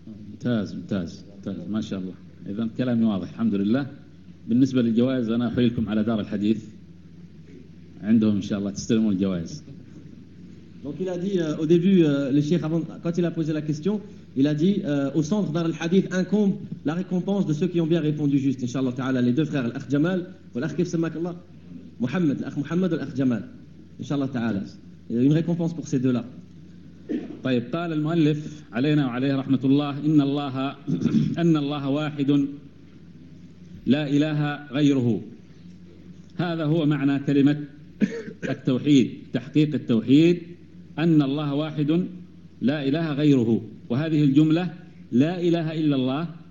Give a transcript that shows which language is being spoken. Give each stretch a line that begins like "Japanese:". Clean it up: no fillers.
Arabic: ممتاز ممتاز ممتاز ما شاء الله. إذا كلامي واضح الحمد لله. بالنسبة للجوائز أنا أحيلكم على دار الحديث عندهم إن شاء الله تستلمون الجوائز.
French: Donc il a dit au début, le cheikh, avant, quand il a posé la question, il a dit au centre d'Ar al-Hadith incombe la récompense de ceux qui ont bien répondu juste, Inch'Allah Ta'ala, les deux frères, l'Akh Jamal, ou l'Akh Kif Samakallah, Mohamed, l'Akh Mohamed ou l'Akh Jamal, Inch'Allah Ta'ala, une récompense pour ces deux-là.
Arabic: طيب قال المؤلف علينا وعليه رحمة الله إن الله أن الله واحد لا إله غيره هذا هو معنى كلمة التوحيد تحقيق التوحيد أن الله واحد لا إله غيره وهذه الجملة لا إله إلا الله